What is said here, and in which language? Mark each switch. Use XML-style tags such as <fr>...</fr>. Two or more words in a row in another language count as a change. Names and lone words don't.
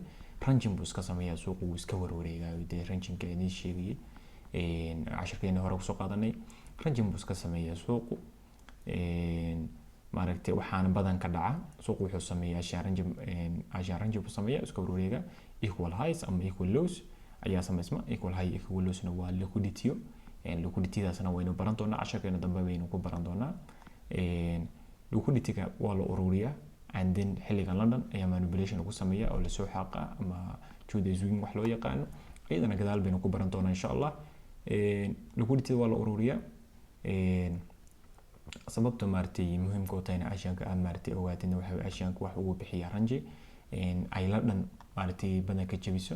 <so>Ranging buu iska sameeyaa suuqu, wuu iska warwareegayo. Ranging-ka idin sheegay casharkeena hore kusoo qaadanay. Ranging buu iska sameeyaa suuqu. Maaragtay waxaan badan ka dhaca suuqu wuxuu sameeyaa</so> <en>Asian ranging</en> <so>buu sameeyaa iska warwareega.</so> <en>Equal highs</en> <so>ama</so> <en>equal lows</en> <so>ayaa sameysma.</so> <en>Equal high equal lows-na</en> <so>waa liquidity. Liquidity-daasna waynu baran doonaa, casharkeena dambe baynu ku baran doonaa. Liquidity-ga waa la ururiyaa</so> <en>and then</en> <so>xilliga London ayaa manipulation lagu sameeyaa oo la soo xaqa ama</so> <en>Tuesday swing</en> <so>wax loo yaqaan. Iyadana gadaal baynu ku baran doonaa</so> <ar>insha Allah.</ar> <so>Liquidity waa la ururiyaa. Sababta maaragtay muhiimka u tahay Asianka aad maaragtay ogaatayna waxa Asianka wax ugu bixiya range ay London maaragtay badan ka jabiso.</so>